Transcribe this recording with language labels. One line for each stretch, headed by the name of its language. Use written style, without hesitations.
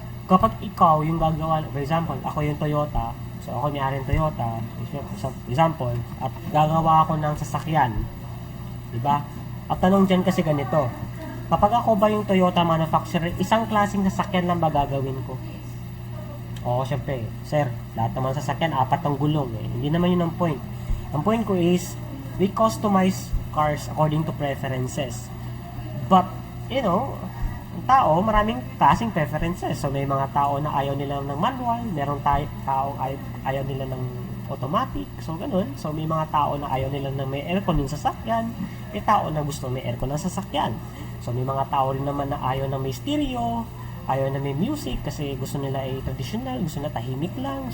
Filipino: kapag ikaw yung gagawa, for example, ako yung Toyota, so ako may-ari ng Toyota, for example, at gagawa ako ng sasakyan, di ba? At tanong dyan kasi ganito, kapag ako ba yung Toyota manufacturer, isang klaseng sasakyan lang ba gagawin ko? Oo, syempre, sir, lahat naman sasakyan, 4 ang gulong eh. Hindi naman yun ang point. Ang point ko
English: is, we customize cars according to preferences. But, you know,
Filipino: ang tao, maraming klaseng preferences. So, may mga tao na ayaw nila ng manual, merong tao ayaw nila ng automatic, so ganun. So, may mga tao na ayaw nila ng may aircon yung sasakyan, may tao na gusto may aircon ng sasakyan. So, may mga tao rin naman na ayaw na may stereo, ayaw na may music kasi gusto nila ay traditional, gusto nila tahimik lang.